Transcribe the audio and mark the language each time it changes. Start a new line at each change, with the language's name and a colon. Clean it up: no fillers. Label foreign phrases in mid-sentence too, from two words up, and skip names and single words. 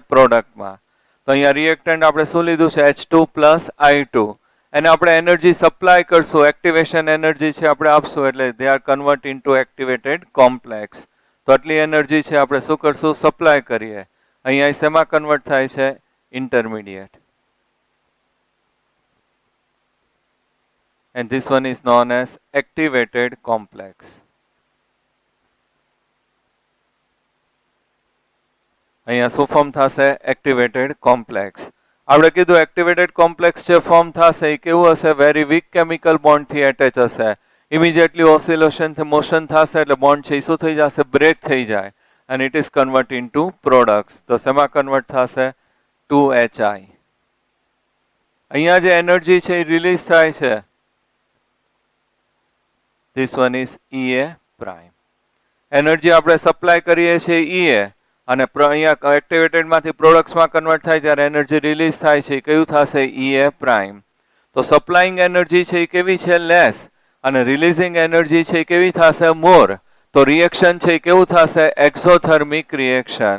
Gujarati: પ્રોડક્ટમાં. તો અહીંયા રિએક્ટન્ટ આપણે શું લીધું છે? H2 પ્લસ I2. એને આપણે
English: energy supply
Gujarati: કરશું,
English: activation energy
Gujarati: છે આપણે આપશું, એટલે
English: they are convert into activated complex.
Gujarati: તો આટલી એનર્જી છે આપણે શું કરશું? સપ્લાય કરીએ. અહીંયા શેમાં કન્વર્ટ થાય છે? ઇન્ટરમીડિયેટ.
English: And this one is known as activated complex.
Gujarati: અહીંયા શું ફોર્મ થશે?
English: activated complex.
Gujarati: આપણે કીધું
English: activated complex
Gujarati: જે ફોર્મ થશે એ કેવું હશે?
English: very weak chemical બોન્ડથી એટેચ હશે.
Gujarati: ઇમિડિયેટલી ઓસિલેશનથી મોશન થશે એટલે બોન્ડ છે એ શું થઈ જશે? બ્રેક થઈ જાય.
English: and it is convert into products.
Gujarati: તો શેમાં કન્વર્ટ થશે? 2HI. અહીંયા જે એનર્જી છે એ રિલીઝ થાય છે,
English: this one is EA prime.
Gujarati: એનર્જી આપણે સપ્લાય કરીએ છીએ EA, અને અહીંયા એક્ટિવેટેડમાંથી પ્રોડક્ટ્સમાં કન્વર્ટ થાય ત્યારે એનર્જી રિલીઝ થાય છે, કયું થશે?
English: EA prime.
Gujarati: તો
English: supplying energy
Gujarati: છે એ કેવી છે? લેસ, અને
English: releasing energy
Gujarati: છે એ કેવી થશે? મોર. તો રિએક્શન છે એ કેવું થશે?
English: exothermic reaction.